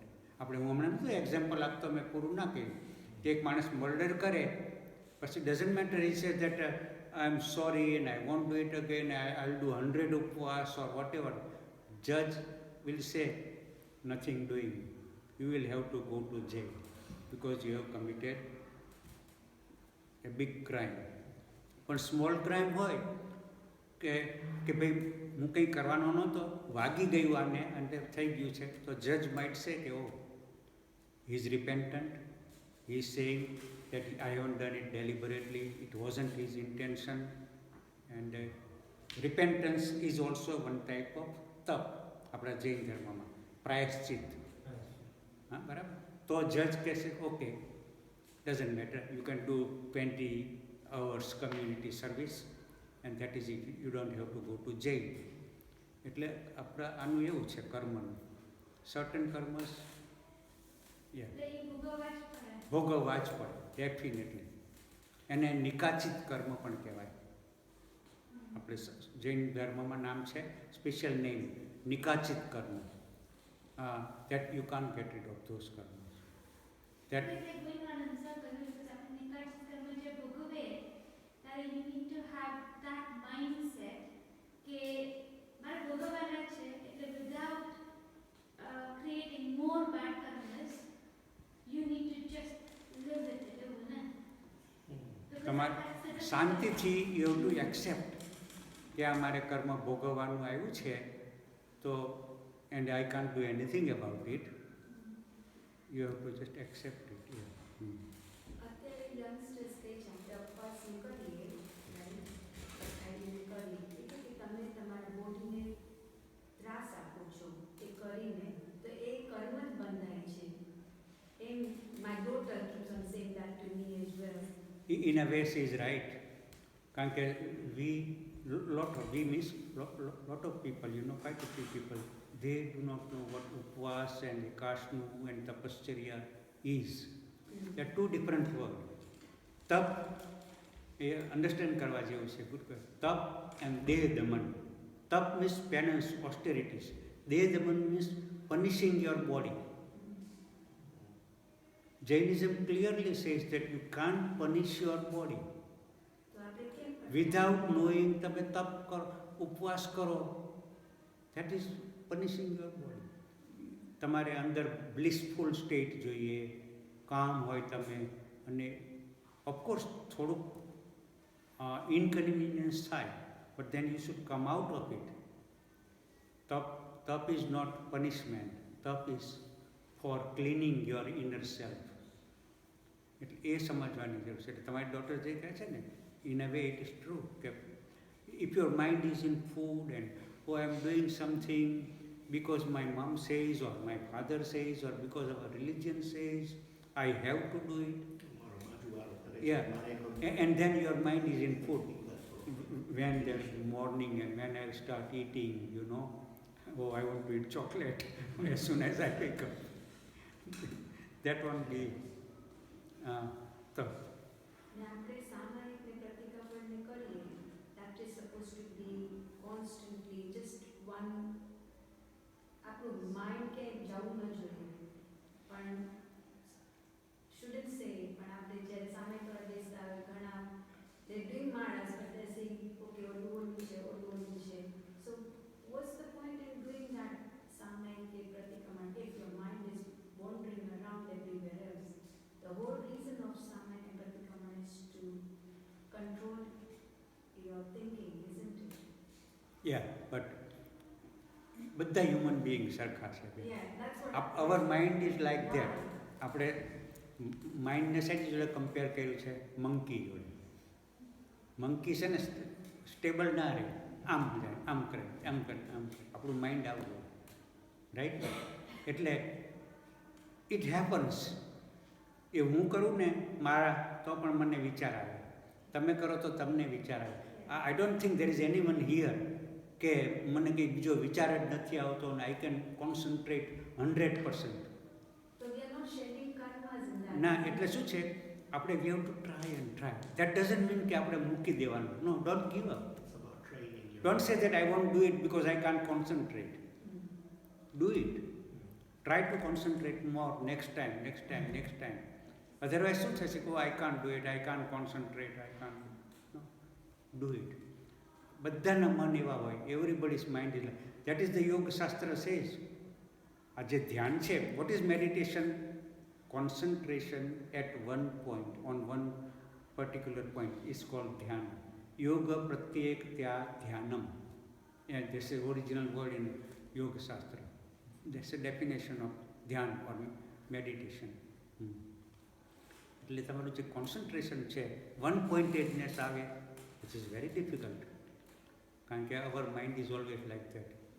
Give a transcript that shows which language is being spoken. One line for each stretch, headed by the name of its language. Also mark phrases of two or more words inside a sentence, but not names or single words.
Gujarati: આપણે હું હમણાં નથી એક્ઝામ્પલ આપતો, મેં પૂરું ના કહ્યું કે એક માણસ મર્ડર કરે પછી
English: doesn't matter he says that I am sorry and I won't do it again, I will do 100 ઉપવાસ or whatever. judge will say nothing doing, you will have to go to jail because you have committed a big crime. પણ small crime
Gujarati: હોય કે ભાઈ હું કંઈ કરવાનો નહોતો, વાગી ગયું આને અને થઈ ગયું છે, તો
English: judge might say કે oh he is repentant, he is saying that I haven't done it deliberately, it wasn't his intention, and repentance is also one type of
Gujarati: તપ આપણા જૈન ધર્મમાં, પ્રાયશ્ચિત. હા, બરાબર? તો જજ કહેશે
English: okay doesn't matter, you can do 20 hours community service and that is it, you don't have to go to jail.
Gujarati: એટલે આપણા આનું એવું છે કર્મનું. સર્ટન કર્મસ ભોગવવા જ પડે ડેફિનેટલી. એને નિકાચિત કર્મ પણ કહેવાય. આપણે જૈન ધર્મમાં નામ છે,
English: special name
Gujarati: નિકાચિત કર્મ.
English: that you can't get rid of those karmas. That you need to have that mindset without creating more bad karmas, you need to just live with it.
Gujarati: તમારે શાંતિથી
English: you have to accept
Gujarati: કે આ મારે કર્મ ભોગવવાનું આવ્યું છે તો
English: and I can't do anything about it. You have to just accept it.
Gujarati: અત્યારે યંગસ્ટર્સ કહે છે આપણે ઉપવાસ કરીએ એટલે કે તમે તમારા બોડીને ત્રાસ આપો છો એ કરીને તો એ કર્મ જ બંધાય છે.
English: એમ my daughter keeps on saying that to me as well. In a way she is right.
Gujarati: કારણ કે
English: we means lot of people, quite a few people, they do not know what upvas and ekashnu and tapascharya is. They are two different words.
Gujarati: તપ એ અન્ડરસ્ટેન્ડ કરવા જેવું છે. ગુડ. તપ એન્ડ દેહ દમન. તપ
English: means penance, austerities.
Gujarati: દેહ દમન મીન્સ punishing your body.
English: Jainism clearly says that you can't punish your body.
Gujarati: તો આપણે કેમ કરતા?
English: Without knowing
Gujarati: તમે તપ કરો, ઉપવાસ કરો,
English: that is punishing your body.
Gujarati: તમારે અંદર
English: blissful state
Gujarati: જોઈએ, કામ હોય તમે, અને ઓફકોર્સ થોડુંક inconvenience થાય,
English: but then you should come out of it. Tap is not punishment. Tap is for cleaning your inner self.
Gujarati: એટલે એ સમજવાની જરૂર છે. એટલે તમારી ડૉક્ટર જે કહે છે ને,
English: in a way it is true કે if your mind is in food and oh I am doing something because my mom says or my father says or because our religion says I have to do it.
Gujarati: મારો બાજુવાળો કરે છે,
English: Yeah.
Gujarati: મારે કરવું.
English: And then your mind is in food. When there's morning and when I start eating, you know, oh I want to eat chocolate as soon as I wake up. That won't be tough.
Gujarati: ને આપણે સામાયિક ને પ્રતિક્રમણને કરીએ,
English: that is supposed to be constantly just one.
Gujarati: આપણું માઇન્ડ ક્યાંય જવું ન જોઈએ, પણ
English: shouldn't say,
Gujarati: પણ આપણે જ્યારે સામાયિક કરવા બેસતા હોય, ઘણા
English: they doing maras but they're saying okay
Gujarati: ઓલું છે.
English: So what's the point in doing that સામાયિક કે પ્રતિક્રમણ if your mind is wandering around everywhere else? The whole reason of સામાયિક and પ્રતિક્રમણ is to control your thinking, isn't it? Yeah, but બધા human beings
Gujarati: સરખા છે.
English: Yeah, that's what Our mind is like Why? that.
Gujarati: આપણે માઇન્ડને શેની જોડે કમ્પેર કર્યું છે? મંકી જોડે. મંકી છે ને સ્ટેબલ ના રહે, આમ જાય, આમ કરે, આમ કરે, આમ કરે. આપણું માઇન્ડ આવું હોય, રાઈટ? એટલે
English: it happens.
Gujarati: એ હું કરું ને મારા તો પણ મને વિચાર આવે, તમે કરો તો તમને વિચાર આવે.
English: I don't think there is any one here
Gujarati: કે મને કંઈ બીજો વિચાર જ નથી આવતો અને
English: I can concentrate 100%. So we are not shedding karmas in that.
Gujarati: ના, એટલે શું છે, આપણે
English: we have to try and try. that doesn't mean
Gujarati: કે આપણે મૂકી દેવાનું.
English: no, don't give up. It's about training your Don't say that I won't do it because I can't concentrate. Do it. Try to concentrate more next time. Otherwise,
Gujarati: શું થશે કે
English: I can't do it, I can't concentrate, I can't. No, do it.
Gujarati: બધાના મન એવા હોય.
English: Everybody's mind is like that. Is the yoga shastra says.
Gujarati: આ જે ધ્યાન છે,
English: what is meditation? Concentration at one point, on one particular point is called dhyana. Yoga pratyekatya dhyanam. Yeah, this is original word in Yoga Shastra. That's a definition of dhyan or meditation.
Gujarati: એટલે તમારું જે કોન્સન્ટ્રેશન છે,
English: one pointedness
Gujarati: આવે,
English: which is very difficult.
Gujarati: કારણ કે
English: our mind is always like that.